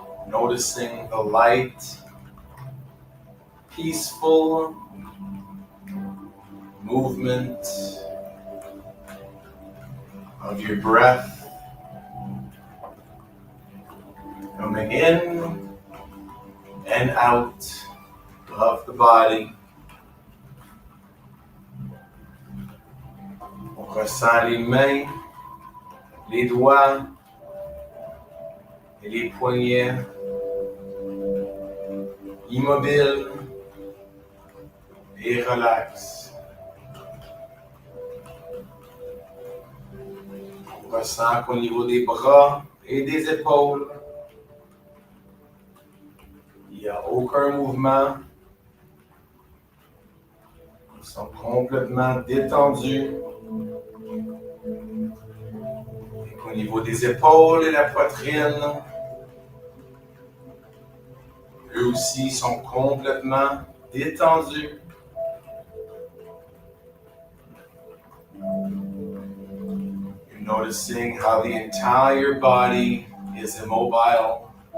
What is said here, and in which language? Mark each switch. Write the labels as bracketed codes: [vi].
[en] Noticing the light, peaceful movement of your breath coming in and out of the body. [fr] On ressent les mains, les doigts et les poignets immobiles et relax. On ressent qu'au niveau des bras et des épaules, il n'y a aucun mouvement. Ils sont complètement détendus. Et qu'au niveau des épaules et la poitrine, eux aussi sont complètement détendus. [en] You're noticing how the entire body is immobile.